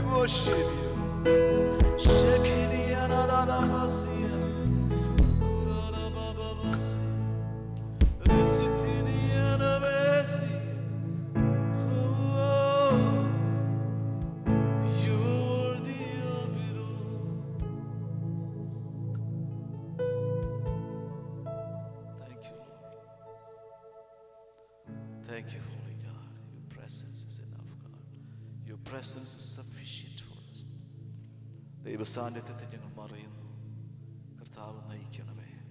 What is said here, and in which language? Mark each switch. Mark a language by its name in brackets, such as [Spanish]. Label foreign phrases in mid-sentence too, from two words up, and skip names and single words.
[English] worship you. Shekinah na na na masia. Ura ba ba basi. Resitini na besi. Oh, you're worthy of it all. Thank you, Lord. Thank you, Holy God. Your presence is enough, God. Your presence is sufficient for us. [Malayalam] ദൈവസാന്നിധ്യത്തെ ഞങ്ങൾ മറയുന്നു. കർത്താവ് നയിക്കണമേ.